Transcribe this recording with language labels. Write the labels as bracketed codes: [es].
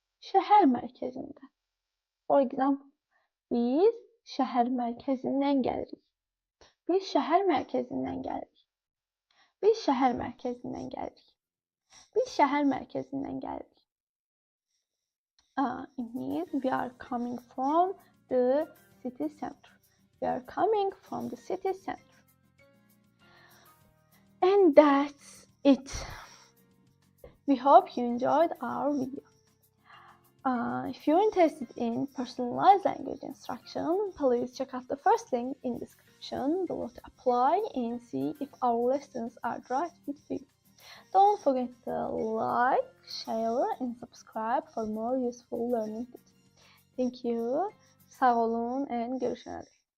[az] Şəhər mərkəzindən. [en] For example, [az] biz şəhər mərkəzindən gəlirik. Biz şəhər mərkəzindən gəlirik. Biz şəhər mərkəzindən gəlirik. Biz şəhər mərkəzindən gəlirik. [en] It means we are coming from the city center. We are coming from the city center. And that's it. We hope you enjoyed our video. If you're interested in personalized language instruction, please check out the first link in the description below to apply and see if our lessons are right fit for you. Don't forget to like, share and subscribe for more useful learning tips. Thank you. [az] Sağ olun and görüşene dek.